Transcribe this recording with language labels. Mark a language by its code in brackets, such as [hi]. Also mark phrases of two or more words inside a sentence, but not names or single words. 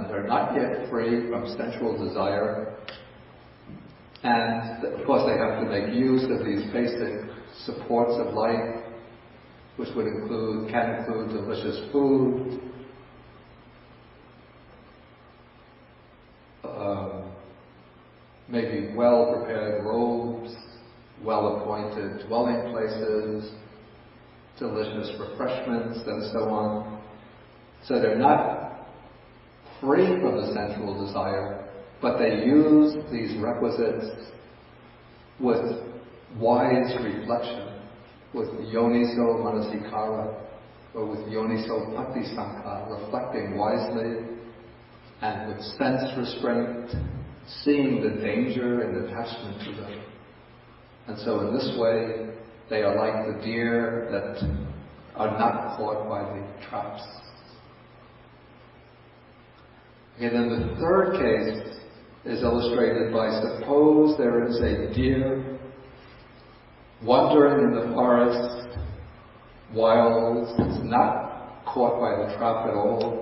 [en] They're not yet free from sensual desire. And of course they have to make use of these basic supports of life, which can include delicious food, maybe well-prepared robes, well-appointed dwelling places, delicious refreshments, and so on. So they're not free from the sensual desire, but they use these requisites with wise reflection, with [pi] yoniso manasikara, [en] or with [pi] yoniso patisankara, [en] reflecting wisely, and with sense restraint, seeing the danger and attachment to them. And so in this way, they are like the deer that are not caught by the traps. Okay, then the third case is illustrated by, suppose there is a deer wandering in the forest, wild, it's not caught by the trap at all.